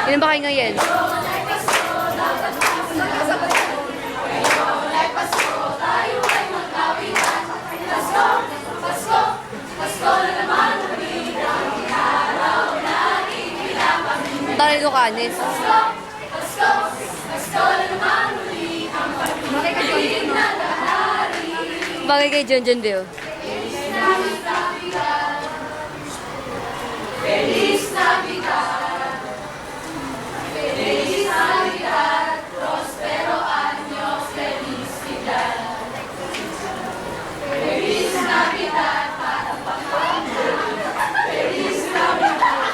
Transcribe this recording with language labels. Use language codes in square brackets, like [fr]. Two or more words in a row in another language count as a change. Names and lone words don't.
[tl] pahinga yan. Dahil Lucanes. Bagay kay John John Bill. [es] Feliz Navidad, Feliz Navidad, próspero años, felicidad. Feliz Navidad, para Feliz Navidad.